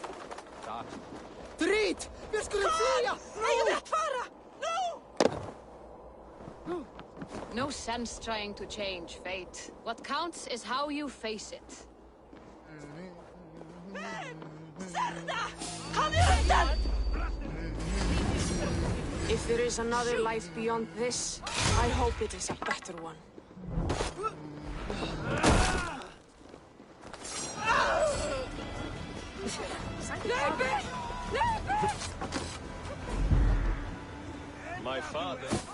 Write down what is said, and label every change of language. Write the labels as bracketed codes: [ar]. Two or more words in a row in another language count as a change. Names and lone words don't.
[is] Drít! Við skulum flýja! Eigum við að fara? [en] No! No sense trying to change fate. What counts is how you face it. Serna! [is] Kom í undan! [en] If there is another life beyond this, I hope it is a better one. My father.